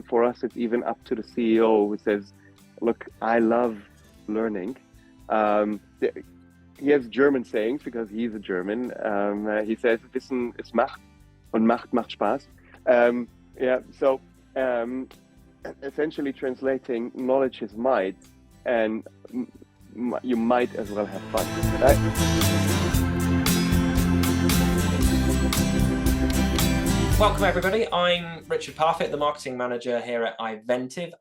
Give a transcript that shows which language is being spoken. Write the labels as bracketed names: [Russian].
[English] for us, it's even up to the CEO who says, look, I love learning. He has German sayings because he's a German. He says, [German] Wissen ist Macht und Macht macht Spaß. [English] So essentially translating, knowledge is might, and you might as well have fun. Right? Welcome everybody, I'm Richard Parfitt, the Marketing Manager here at iVentive.